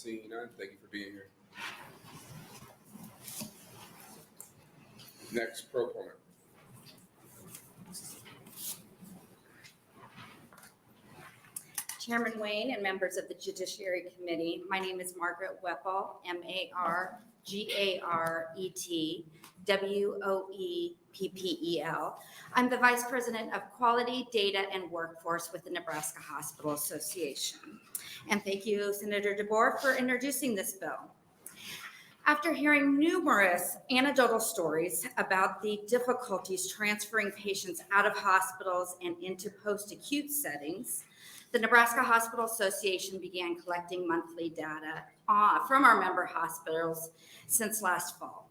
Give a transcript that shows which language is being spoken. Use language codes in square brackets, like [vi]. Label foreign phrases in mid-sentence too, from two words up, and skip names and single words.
[en] Seeing none, thank you for being here. Next, proponent. Chairman Wayne and members of the Judiciary Committee, my name is Margaret Weppel, M-A-R-G-A-R-E-T-W-O-E-P-P-E-L. I'm the Vice President of Quality, Data, and Workforce with the Nebraska Hospital Association. And thank you, Senator DeBoer, for introducing this bill. After hearing numerous anecdotal stories about the difficulties transferring patients out of hospitals and into post-acute settings, the Nebraska Hospital Association began collecting monthly data from our member hospitals since last fall.